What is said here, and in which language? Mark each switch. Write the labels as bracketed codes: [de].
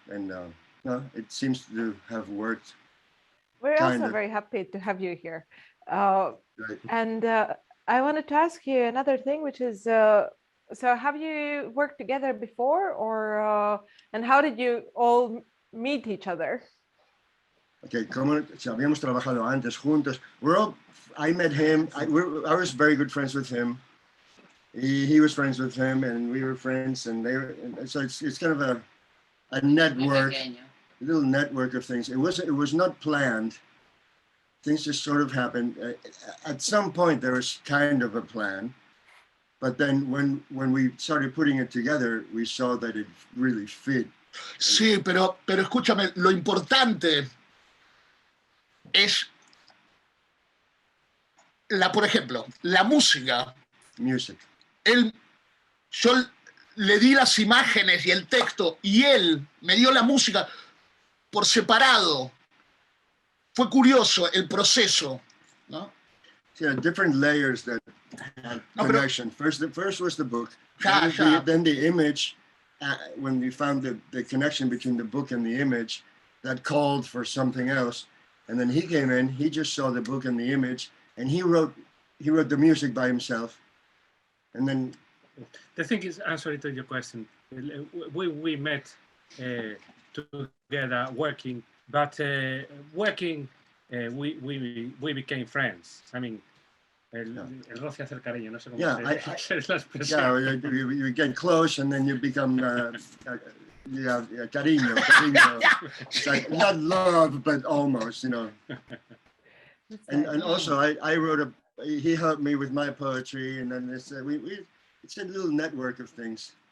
[en] And it seems to have worked. We're also very happy to have you here. Right. And I wanted to ask you another thing, which is, so have you worked together before, or and how did you all meet each other? [es] Okay, como habíamos trabajado antes juntos. [en] I met him. I was very good friends with him. He was friends with him, and we were friends. And so it's kind of a network, a little network of things. It was not planned. Things just sort of happened. At some point, there was kind of a plan, but then when we started putting it together, we saw that it really fit. [es] Sí, pero escúchame, lo importante es por ejemplo, la música. [en] Music. [es] Yo le di las imágenes y el texto, y él me dio la música por separado. Fue curioso el proceso, ¿no? [en] Yeah, different layers that had connection. First was the book. Then the image. When we found the connection between the book and the image, that called for something else. And then he came in. He just saw the book and the image, and he wrote the music by himself. And then the thing is, answering to your question, we met together working. But working, we became friends. I mean, [es] el roce hace el cariño, no sé cómo es la expresión. [en] Yeah, you get close, and then you become cariño. It's like not love, but almost, you know. And also, I wrote he helped me with my poetry, and then it's a little network of things.